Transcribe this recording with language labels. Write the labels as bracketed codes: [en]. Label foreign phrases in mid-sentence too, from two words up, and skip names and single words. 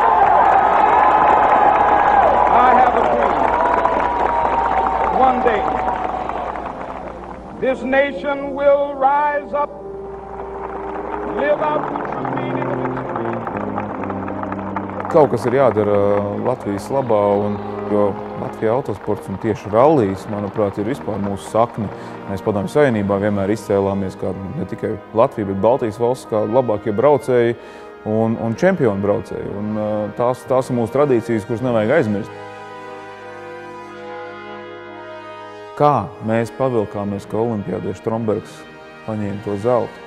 [en] I have a dream. One day, this nation will rise up, live out the true meaning of its creed. [lv] Kaut kas ir jādara Latvijas labā, jo Latvijā autosports un tieši rallijs, manuprāt, ir vispār mūsu sakne. Mēs Padomju Savienībā vienmēr izcēlāmies kā ne tikai Latvija, bet Baltijas valsts kā labākie braucēji un čempionu braucēji. Un tās ir mūsu tradīcijas, kuras nevajag aizmirst. Kā mēs pavilkāmies, ka olimpiādieši Strombergs paņēma to zeltu?